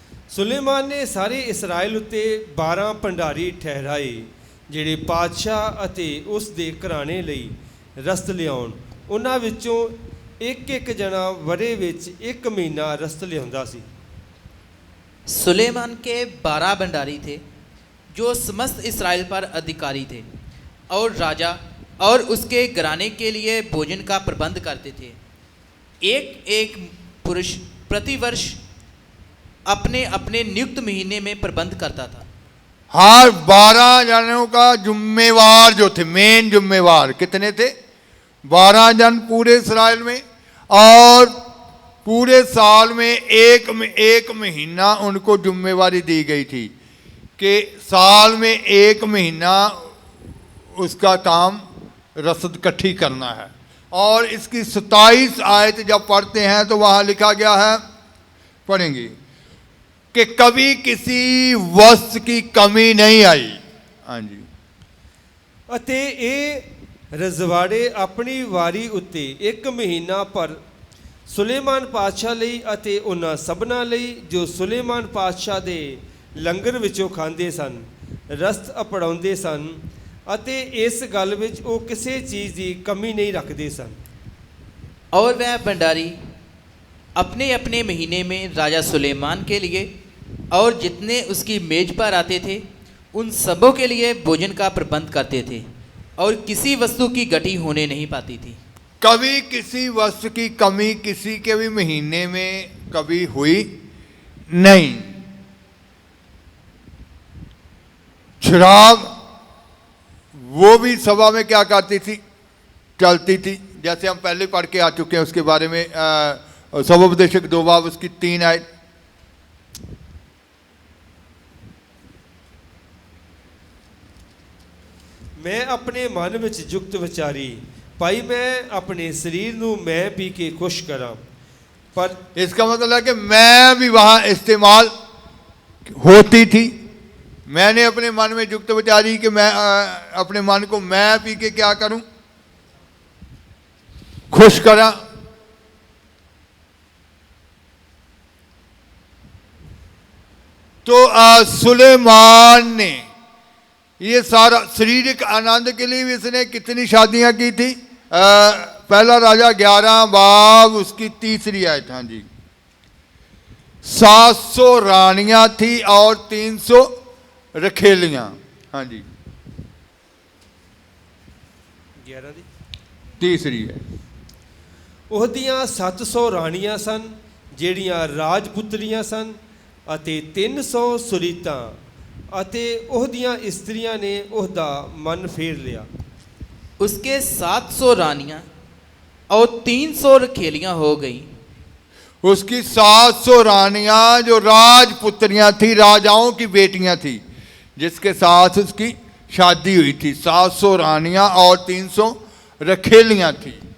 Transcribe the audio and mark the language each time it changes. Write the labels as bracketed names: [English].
[Punjabi] ਸੁਲੇਮਾਨ ਨੇ ਸਾਰੇ ਇਸਰਾਇਲ ਉੱਤੇ 12 ਭੰਡਾਰੀ ਠਹਿਰਾਏ ਜਿਹੜੇ ਪਾਤਸ਼ਾਹ ਅਤੇ ਉਸ ਦੇ ਘਰਾਣੇ ਲਈ ਰਸਤ ਲਿਆਉਣ। ਉਹਨਾਂ ਵਿੱਚੋਂ ਇੱਕ ਇੱਕ ਜਣਾ ਵਰੇ ਵਿੱਚ 1 ਮਹੀਨਾ ਰਸਤ ਲਿਆਉਂਦਾ ਸੀ। [Hindi] सुलेमान के 12 भंडारी थे जो समस्त इसराइल पर अधिकारी थे और राजा और उसके घराने के लिए भोजन का प्रबंध करते थे। एक एक पुरुष प्रतिवर्ष अपने अपने नियुक्त महीने में प्रबंध करता था। हर 12 जनों का जुम्मेवार जो थे, मेन जुम्मेवार कितने थे? 12 जन पूरे इसराइल में, और पूरे साल में एक महीना उनको जुम्मेवारी दी गई थी कि साल में 1 महीना उसका काम रसद इकट्ठी करना है। और इसकी 27 आयत जब पढ़ते हैं तो वहाँ लिखा गया है, पढ़ेंगे, कि कभी किसी वस्तु की कमी नहीं आई। हाँ जी। [Punjabi] ਅਤੇ ਇਹ ਰਜ਼ਵਾੜੇ ਆਪਣੀ ਵਾਰੀ ਉੱਤੇ 1 ਮਹੀਨਾ ਪਰ ਸੁਲੇਮਾਨ ਪਾਤਸ਼ਾਹ ਲਈ ਅਤੇ ਉਹਨਾਂ ਸਭਨਾਂ ਲਈ ਜੋ ਸੁਲੇਮਾਨ ਪਾਤਸ਼ਾਹ ਦੇ ਲੰਗਰ ਵਿੱਚੋਂ ਖਾਂਦੇ ਸਨ ਰਸਤ ਅਪੜਾਉਂਦੇ ਸਨ, ਅਤੇ ਇਸ ਗੱਲ ਵਿੱਚ ਉਹ ਕਿਸੇ ਚੀਜ਼ ਦੀ ਕਮੀ ਨਹੀਂ ਰੱਖਦੇ ਸਨ। [Hindi] और वह भंडारी अपने अपने महीने में राजा सुलेमान के लिए और जितने उसकी मेज पर आते थे उन सबों के लिए भोजन का प्रबंध करते थे और किसी वस्तु की घटी होने नहीं पाती थी। कभी किसी वस्तु की कमी किसी के भी महीने में कभी हुई नहीं। शराब वो भी सभा में क्या करती थी? चलती थी, जैसे हम पहले पढ़ के आ चुके हैं उसके बारे में। सभोपदेशक 2 बाब उसकी 3 आयत। [Punjabi] ਮੈਂ ਆਪਣੇ ਮਨ ਵਿੱਚ ਜੁਗਤ ਵਿਚਾਰੀ, ਭਾਈ ਮੈਂ ਆਪਣੇ ਸਰੀਰ ਨੂੰ ਮੈਂ ਪੀ ਕੇ ਖੁਸ਼ ਕਰਾਂ। [Hindi] पर इसका मतलब है कि मैं भी वहाँ इस्तेमाल होती थी। मैंने अपने मन में जुगत विचारी कि मैं अपने मन को मैं पी के क्या करूं? खुश करा। तो सुलेमान ने ये सारा शारीरिक आनंद के लिए भी इसने कितनी शादियां की थी? पहला राजा 11 बाब उसकी 3 आयत। हाँ जी। 700 रानियां थी और 300 रखेलियां। हाँ जी। [Punjabi] 11 ਦੀ [Hindi] 3 है। [Punjabi] ਉਹਦੀਆਂ 700 ਰਾਣੀਆਂ ਸਨ ਜਿਹੜੀਆਂ ਰਾਜਪੁੱਤਰੀਆਂ ਸਨ, ਅਤੇ 300 ਸੁਰੀਤਾਂ, ਅਤੇ ਉਹਦੀਆਂ ਇਸਤਰੀਆਂ ਨੇ ਉਹਦਾ ਮਨ ਫੇਰ ਲਿਆ। [Hindi] उसके 700 रानियां और 300 रखेलियां हो गई। उसकी 700 रानियां जो राजपुत्रियां थी, राजाओं की बेटियां थी, जिसके साथ उसकी शादी हुई थी। 700 रानियां और 300 रखेलियां थी।